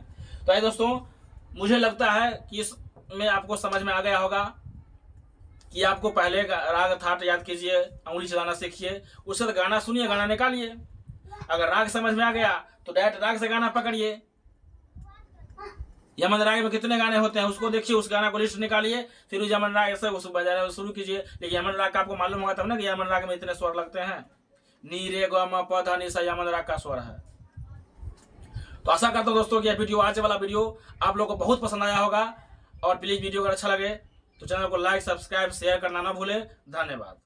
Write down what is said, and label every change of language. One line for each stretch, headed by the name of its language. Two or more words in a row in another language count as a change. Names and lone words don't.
Hindi: तो ये दोस्तों, मुझे लगता है कि इसमें आपको समझ में आ गया होगा कि आपको पहले राग थाट याद कीजिए, उंगली चलाना सीखिए, उससे तो गाना सुनिए, गाना निकालिए। अगर राग समझ में आ गया तो डायरेक्ट राग से गाना पकड़िए। यमन राग में कितने गाने होते हैं उसको देखिए, उस गाना को लिस्ट निकालिए, फिर उस यमन राग से उसको बजाना शुरू कीजिए। लेकिन यमन राग का आपको मालूम होगा तब ना कि यमन राग में इतने स्वर लगते हैं। नी रे ग म प ध नि सा यमन राग का स्वर है। तो आशा करता हूँ दोस्तों कि यह वीडियो, आज वाला वीडियो आप लोगों को बहुत पसंद आया होगा। और प्लीज वीडियो अगर अच्छा लगे तो चैनल को
English: like, subscribe, share
Hindi: करना ना भूले। धन्यवाद।